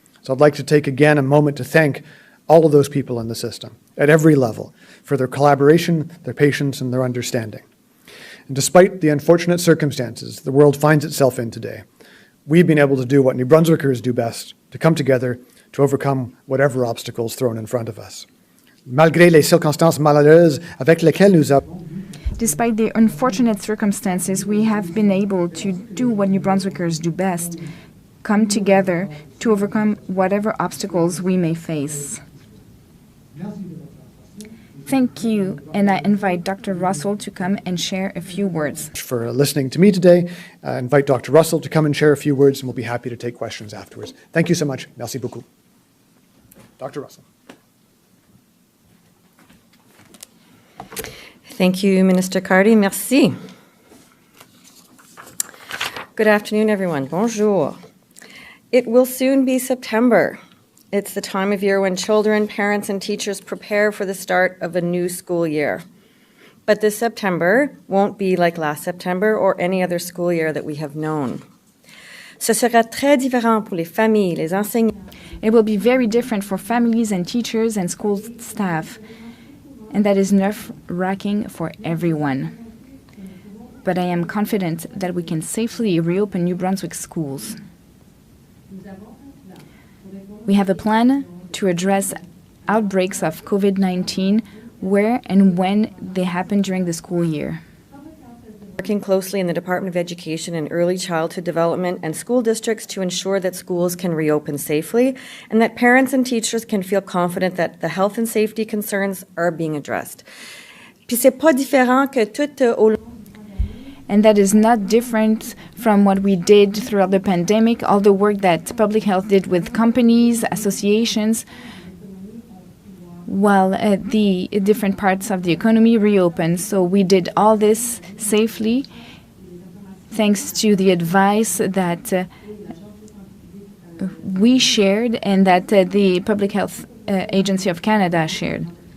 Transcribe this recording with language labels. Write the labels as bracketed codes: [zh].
[en] So I'd like to take again a moment to thank all of those people in the system, at every level, for their collaboration, their patience, and their understanding. And despite the unfortunate circumstances the world finds itself in today, we've been able to do what New Brunswickers do best, to come together to overcome whatever obstacles thrown in front of us. [fr] Malgré les circonstances malheureuses avec lesquelles nous avons... [en] Despite the unfortunate circumstances, we have been able to do what New Brunswickers do best, come together to overcome whatever obstacles we may face. Thank you, and I invite Dr. Russell to come and share a few words. For listening to me today. I invite Dr. Russell to come and share a few words, and we'll be happy to take questions afterwards. Thank you so much. [fr] Merci beaucoup. [en] Dr. Russell. Thank you, Minister Cardy. Merci. Good afternoon, everyone. Bonjour. It will soon be September. It's the time of year when children, parents, and teachers prepare for the start of a new school year. But this September won't be like last September or any other school year that we have known. [fr] Ce sera très différent pour les familles, les enseignants. [en] It will be very different for families and teachers and school staff, and that is nerve-wracking for everyone. But I am confident that we can safely reopen New Brunswick schools. We have a plan to address outbreaks of COVID-19 where and when they happen during the school year. Working closely in the Department of Education and Early Childhood Development and school districts to ensure that schools can reopen safely and that parents and teachers can feel confident that the health and safety concerns are being addressed. [fr] Puis c'est pas différent que tout au [en] And that is not different from what we did throughout the pandemic, all the work that public health did with companies, associations, while the different parts of the economy reopened. So we did all this safely, thanks to the advice that we shared and that the Public Health Agency of Canada shared.